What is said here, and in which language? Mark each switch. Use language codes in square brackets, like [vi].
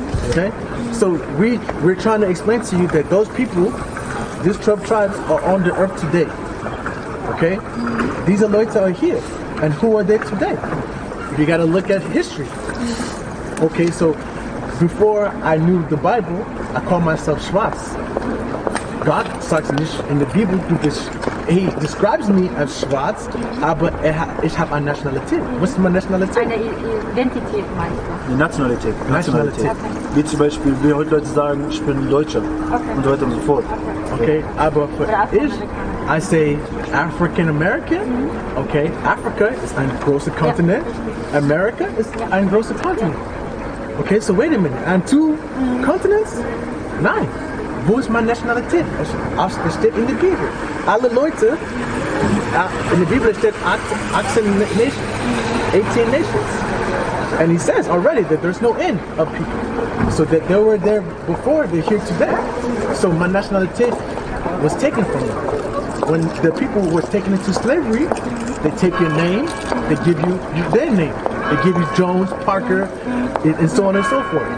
[en] Okay, so we're trying to explain to you that those people, these 12 tribes, are on the earth today. Okay, these Leute are here, and who are they today? You got to look at history. Okay, so before I knew the Bible, I called myself Schwarz. [de] God sagt nicht in der Bibel, [en] he describes me as [de] Schwarz, aber ich habe eine Nationalität. Was ist meine Nationalität? Eine Identität meinst du? Die Nationalität. Nationalität. Okay. Wie zum Beispiel, wie heute Leute sagen, ich bin Deutscher. Und so weiter und so fort. [en] Okay, [de] aber für ich, [en] I say African American. [de] Okay, Africa ist ein großer Kontinent. America ist ein großer Kontinent. [en] Okay, so wait a minute. And two continents? [de] Nein. Wo ist meine Nationalität? Es steht in der Bibel. Alle Leute, in der Bibel steht 18 nations, 18 nations. [en] And he says already that there's no end of people. So that they were there before, they're here today. So my nationality was taken from them. When the people were taken into slavery, they take your name, they give you their name. They give you Jones, Parker, and so on and so forth.